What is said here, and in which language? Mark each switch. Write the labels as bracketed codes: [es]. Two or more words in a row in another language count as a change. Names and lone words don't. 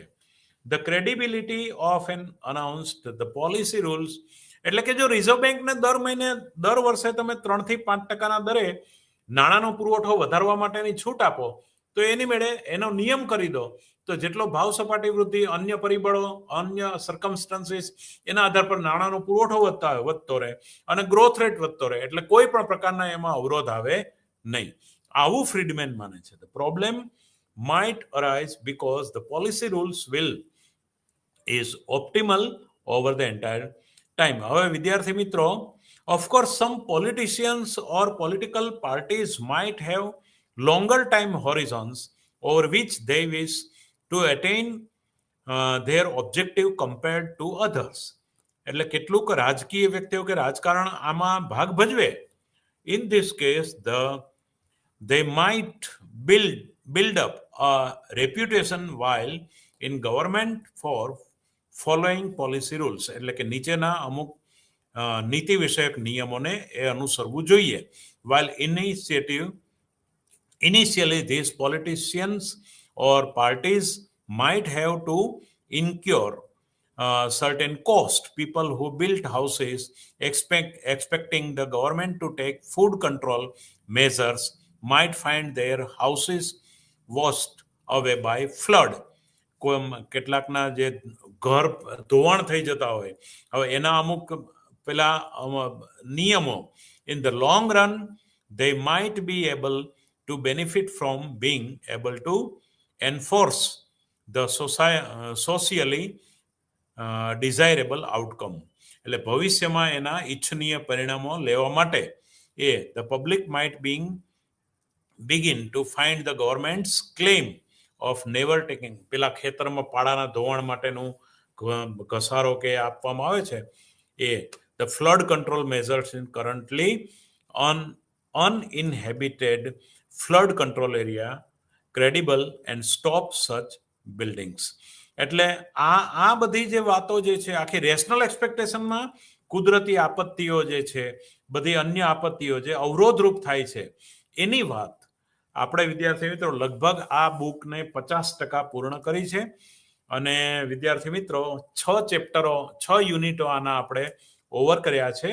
[en] The credibility of an announced the policy rules, [gu] એટલે કે જો રિઝર્વ બેંકને દર વર્ષે તમે 3 થી 5% દરે નાણાંનો પુરવઠો વધારવા માટેની છૂટ આપો, તો એની મેળે એનો નિયમ કરી દો, તો જેટલો ભાવ સપાટી વૃદ્ધિ, અન્ય પરિબળો, અન્ય સર્કમસ્ટન્સીસ, એના આધાર પર નાણાંનો પુરવઠો વધતો રહે અને [en] growth rate [gu] વધતો રહે, એટલે કોઈ પણ પ્રકારના એમાં અવરોધ આવે નહીં. આવું ફ્રીડમેન માને છે. [en] The problem might arise because the policy rules will is optimal over the entire time. [gu] હવે વિદ્યાર્થી મિત્રો, [en] of course some politicians or political parties might have longer time horizons over which they wish to attain their objective compared to others. [gu] એટલે કેટલુંક રાજકીય વ્યક્તિઓ કે રાજકારણ આમાં ભાગ ભજવે. [en] In this case, they might build up a reputation while in government for following policy rules. [gu] એટલે કે નીચેના અમુક નીતિ વિષયક નિયમોને એ અનુસરવું જોઈએ. [en] While initially these politicians or parties might have to incur certain cost. People who built houses expecting the government to take food control measures might find their houses washed away by flood. [gu] કેટલાકના જે ઘર ધોવાણ થઈ જતા હોય, હવે એના અમુક પેલા નિયમો, [en] in the long run they might be able to benefit from being able to enforce the socially desirable outcome. [gu] એટલે ભવિષ્યમાં એના ઇચ્છનીય પરિણામો લેવા માટે [en] the public might begin to find the government's claim of never taking, [gu] પેલા ખેતરમાં પાડાના ધોવાણ માટેનું ઘસારો કે આપવામાં આવે છે, [en] the flood control measures in currently uninhabited flood control area credible and stop such buildings. [gu] એટલે આ બધી જે વાતો જે છે, આખી [en] rational expectationમાં [gu] કુદરતી આપત્તિઓ જે છે, બધી અન્ય આપત્તિઓ જે અવરોધરૂપ થાય છે, એની વાત આપણે વિદ્યાર્થી મિત્રો લગભગ આ બુકને 50% પૂર્ણ કરી છે. અને વિદ્યાર્થી મિત્રો 6 ચેપ્ટરો, 6 યુનિટો આના આપણે ઓવર કર્યા છે.